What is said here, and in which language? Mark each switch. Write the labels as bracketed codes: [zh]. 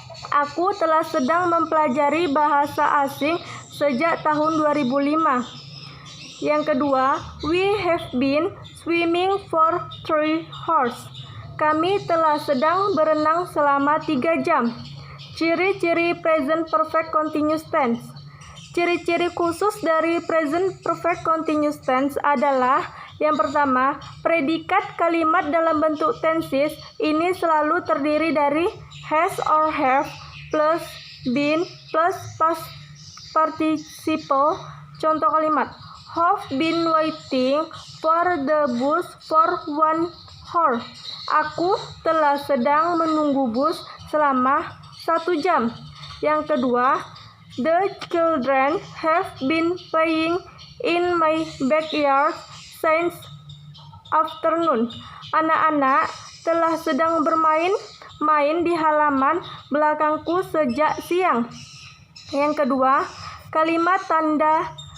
[id] Aku telah sedang mempelajari bahasa asing sejak tahun 2005. Yang kedua, [en] we have been swimming for 3 hours. [id] Kami telah sedang berenang selama 3 jam. Ciri-ciri present perfect continuous tense. Ciri-ciri khusus dari present perfect continuous tense adalah yang pertama, predikat kalimat dalam bentuk tenses ini selalu terdiri dari has or have plus been plus past participle. Contoh kalimat, [en] have been waiting for the bus for 1 hour. [id] Aku telah sedang menunggu bus selama 1 jam. Yang kedua, [en] the children have been playing in my backyard since afternoon. [id] Anak-anak telah sedang bermain di halaman belakangku sejak siang. Yang kedua, kalimat tanda